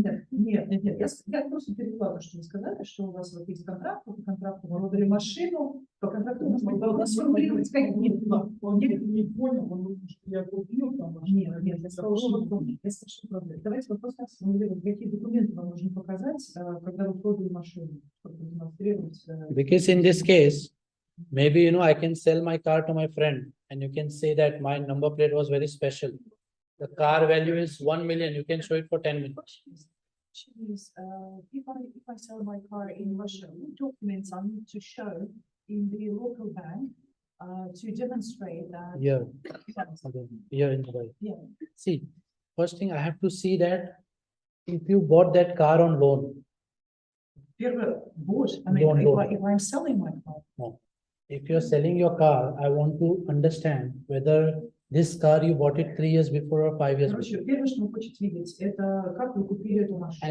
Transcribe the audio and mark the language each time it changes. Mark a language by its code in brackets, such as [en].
[ru] Нет, я просто перевела то, что вы сказали, что у вас вот есть контракт, по контракту вы продали машину, по контракту можно сформулировать как нет. Он не понял, он думает, что я купил там машину. Нет, я сказала, что проблема. Давайте вопрос сформулировать, какие документы вам нужно показать, когда вы продали машину, чтобы демонстрировать. [en] because in this case, maybe, I can sell my car to my friend and you can say that my number plate was very special. The car value is 1 million, you can show it for 10 million. Is, if I sell my car in Russia, what documents I need to show in the local bank to demonstrate that? Here, here in Dubai. Yeah. See, first thing I have to see that if you bought that car on loan, [ru] Первое, [en] I mean, Loan. if I'm selling my car. if you're selling your car, I want to understand whether this car you bought it 3 years before or 5 years before. [ru] Короче, первое, что вы хотите видеть, это как вы купили эту машину.